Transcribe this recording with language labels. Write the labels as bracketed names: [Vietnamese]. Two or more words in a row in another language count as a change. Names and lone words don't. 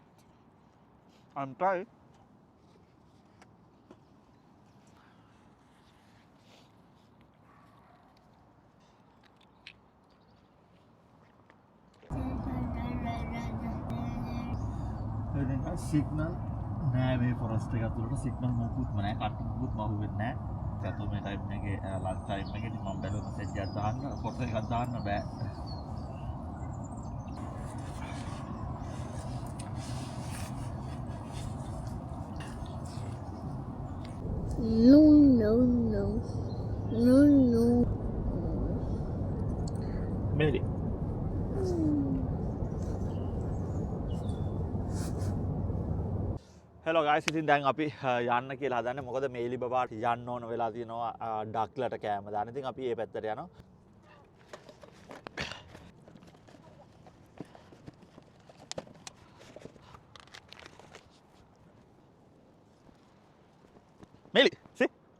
[English] I'm trying. Signal [Sinhala] නෑ මේ ෆොරස්ට් එක ඇතුළට සිග්නල් මොකුත්ම නෑ කට් මොකුත්ම අහුවෙන්නේ නෑ. ඒකත් මේ ටයිම් එකේ [English] lunch time [Sinhala] එකේදී මම බැලුවා මෙසේජ් එකක් දාන්න ෆොටෝ එකක් දාන්න බෑ. [English] No, no, no. No, no. Mary. hello guys, [Sinhala] ඉතින් දැන් අපි යන්න කියලා හදන්නේ. මොකද මේලි බබාට යන්න ඕන වෙලා තියෙනවා ඩක්ලට කෑම දාන්න. ඉතින් අපි ඒ පැත්තට යනවා. මේලි, see?